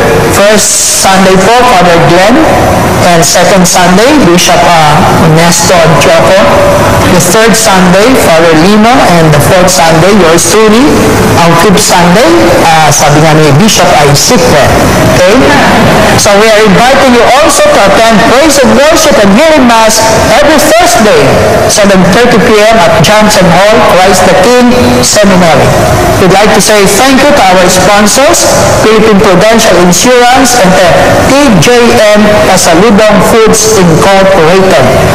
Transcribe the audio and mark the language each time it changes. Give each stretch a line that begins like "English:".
English: First Sunday po, Father Glenn. And second Sunday, Bishop Ernesto Antioco. The third Sunday, Father Lino. And the fourth Sunday, yours truly.
Filipino: Ang
English: fifth Sunday,
Filipino: sabi nga ni Bishop ay Sikwe.
English: Okay? So we are inviting you also to attend praise and worship and hearing Mass every Thursday, 7:30 p.m. at Johnson Hall, Christ the King Seminary. We'd like to say thank you to our sponsors, Philippine Prudential Insurance and TJM Pasalubong Foods Incorporated.